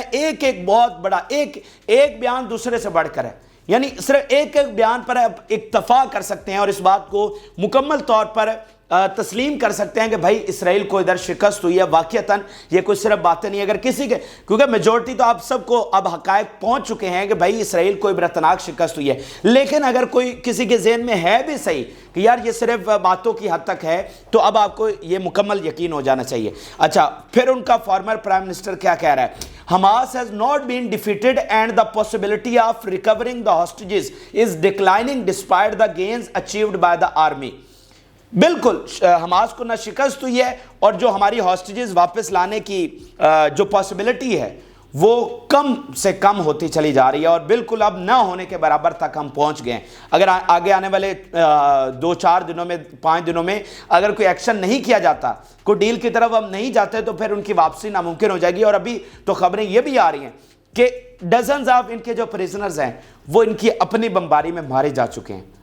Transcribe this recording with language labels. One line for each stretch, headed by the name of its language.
Urdu: میں ایک بہت بڑا ایک بیان دوسرے سے بڑھ کر ہے، یعنی صرف ایک بیان پر اکتفا کر سکتے ہیں اور اس بات کو مکمل طور پر تسلیم کر سکتے ہیں کہ بھائی اسرائیل کو ادھر شکست ہوئی ہے. واقعتاً یہ کوئی صرف باتیں نہیں، اگر کسی کے، کیونکہ میجورٹی تو آپ سب کو اب حقائق پہنچ چکے ہیں کہ بھائی اسرائیل کو عبرتناک شکست ہوئی ہے، لیکن اگر کوئی کسی کے ذہن میں ہے بھی صحیح کہ یار یہ صرف باتوں کی حد تک ہے، تو اب آپ کو یہ مکمل یقین ہو جانا چاہیے. اچھا، پھر ان کا فارمر پرائم منسٹر کیا کہہ رہا ہے؟
English: Hamas has not been defeated and the possibility of recovering the hostages is declining despite the gains achieved by the army.
Urdu: بالکل حماس کو نہ شکست ہوئی ہے اور جو ہماری ہاسٹیجز واپس لانے کی جو پاسبلٹی ہے وہ کم سے کم ہوتی چلی جا رہی ہے، اور بالکل اب نہ ہونے کے برابر تک ہم پہنچ گئے ہیں. اگر آگے آنے والے 2-4 دنوں میں، 5 دنوں میں اگر کوئی ایکشن نہیں کیا جاتا، کوئی ڈیل کی طرف ہم نہیں جاتے، تو پھر ان کی واپسی ناممکن ہو جائے گی. اور ابھی تو خبریں یہ بھی آ رہی ہیں کہ ڈزنز آف ان کے جو پریزنرز ہیں وہ ان کی اپنی بمباری میں مارے جا چکے ہیں.